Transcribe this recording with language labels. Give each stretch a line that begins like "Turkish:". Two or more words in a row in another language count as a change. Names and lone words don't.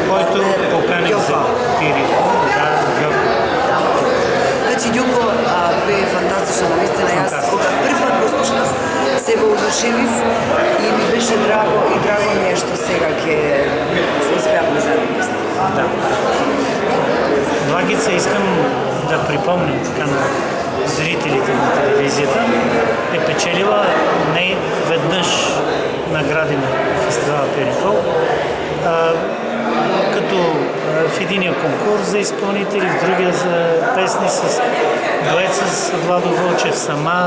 Bulgarian: който покани за Пирифо.
Macedonian: Значи Ѓуко бе фантастично, наистина. Јас кога први пат го слушнав, се воодушевив и ми беше драго ми е што сега ќе се испеавме заедно песна. Да. Благица,
Bulgarian: искам да припомня така на зрителите на телевизията, е печелила не веднъж награди на фестивала Пирифол, като в единия конкурс за изпълнители, в другия за песни с дует с Владо Вълчев сама.